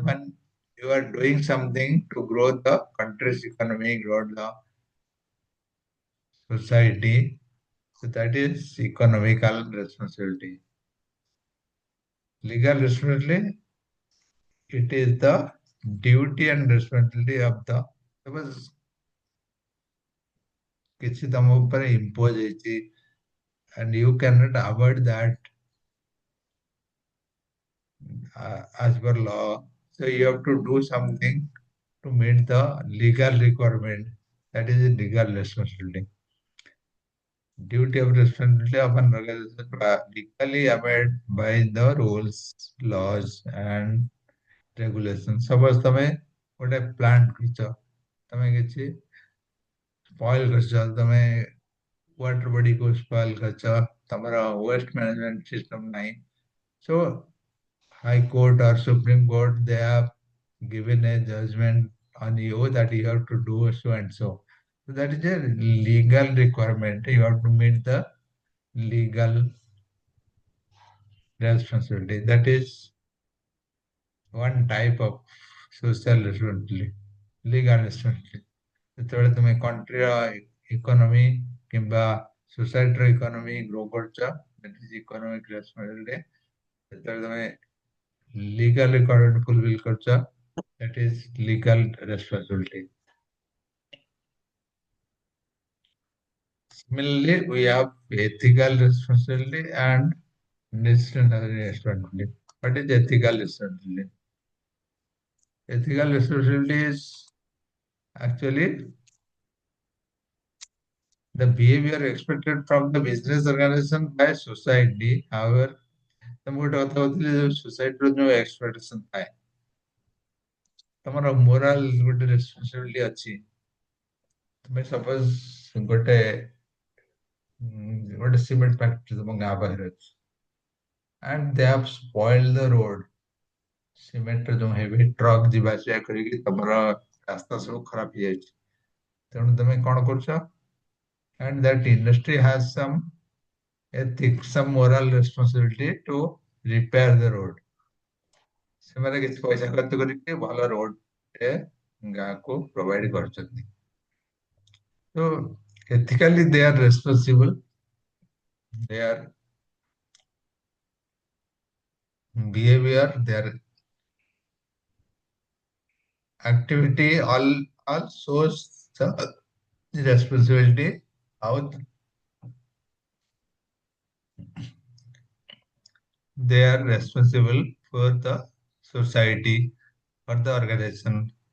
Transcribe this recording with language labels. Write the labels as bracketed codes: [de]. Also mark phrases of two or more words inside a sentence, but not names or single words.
[en] When you are doing something to grow the country's economy, grow the society, so that is economical responsibility. Legal responsibility, it is the duty and responsibility of the suppose [or] କିଛି ତମ ଉପରେ [en] impose ହେଇଛି and you cannot avoid that as per law. So you have to do something to meet the legal requirement. That is a legal responsibility. Duty of responsibility often recognized legally abide by the rules, laws, and regulations. [or] Suppose तमें ଗୋଟେ ପ୍ଲାଣ୍ଟ କରିଛ, ତମେ କିଛି ସ୍ପଏଲ କରିଛ, ତମେ ୱାଟର ବଡିକୁ ସ୍ପଏଲ କରିଛ, ତମର [en] waste management system [or] ନାହିଁ। [en] So High Court or Supreme Court, they have given a judgment on you that you have to do so and so. So that is a legal requirement. You have to meet the legal responsibility. That is one type of social responsibility, legal responsibility. [or] ଯେତେବେଳେ ତୁମେ କଣ୍ଟ୍ରିର ଇକୋନୋମି କିମ୍ବା ସୋସାଇଟିର ଇକୋନୋମି ଗ୍ରୋ କରୁଛ, [en] that is economic responsibility. [or] ଯେତେବେଳେ ତୁମେ [en] legal requirement fulfill କରୁଛ, that is legal responsibility. Similarly, we have ethical responsibility and disciplinary responsibility. What is ethical responsibility? Ethical responsibility is actually the behavior expected from the business organization by society. However, [or] ତମକୁ ଗୋଟେ କଥା କହୁଥିଲି ଯୋଉ ସୋସାଇଟିର ଯୋଉ ଏକ୍ସପେକ୍ଟେସନ ଥାଏ, ତମର ମୋରାଲ ଗୋଟେ ରେସ୍ପନ୍ସିବିଲିଟି ଅଛି। ତୁମେ ସପୋଜ ଗୋଟେ [en] cement factory [or] ତମ ଗାଁ ପାଖରେ ଅଛି, [en] and they have spoiled the road. [or] ସିମେଣ୍ଟର ଯୋଉ [en] heavy truck [or] ଯିବା ଆସିବା କରିକି ତମର ରାସ୍ତା ସବୁ ଖରାପ ହେଇଯାଇଛି। ତେଣୁ ତମେ କଣ କରୁଛ? [en] And that industry has some ethics, some moral responsibility to repair the road. [or] ସେମାନେ କିଛି ପଇସା ଖର୍ଚ୍ଚ କରିକି ଭଲ ରୋଡ ଗାଁକୁ ପ୍ରୋଭାଇଡ କରୁଛନ୍ତି। [en] So ethically they are responsible. Their behavior, their activity all shows the responsibility, how they are responsible for the society or the organization.